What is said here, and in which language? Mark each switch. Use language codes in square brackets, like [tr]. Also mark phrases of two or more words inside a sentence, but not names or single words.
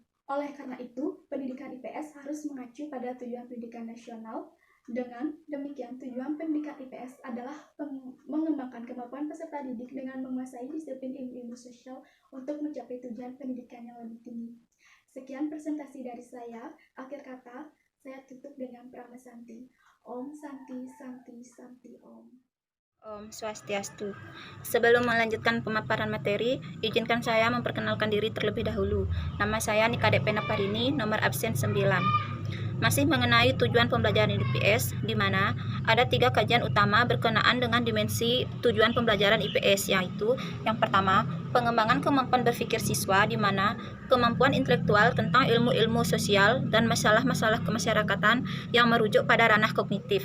[id] Oleh karena itu, pendidikan IPS harus mengacu pada tujuan pendidikan nasional Dengan demikian, tujuan pendidikan IPS adalah mengembangkan kemampuan peserta didik dengan menguasai disiplin ilmu-ilmu sosial untuk mencapai tujuan pendidikan yang lebih tinggi. Sekian presentasi dari saya. Akhir kata, saya tutup dengan Prama Santi. [sa] Om Santi Santi Santi Om. Om Swastiastu. [id] Sebelum melanjutkan pemaparan materi, izinkan saya memperkenalkan diri terlebih dahulu. Nama saya Nika Depena Parini, nomor absen 9. Masih mengenai tujuan pembelajaran IPS, di mana ada 3 kajian utama berkenaan dengan dimensi tujuan pembelajaran IPS, yaitu yang pertama, pengembangan kemampuan berpikir siswa, di mana kemampuan intelektual tentang ilmu-ilmu sosial dan masalah-masalah kemasyarakatan yang merujuk pada ranah kognitif.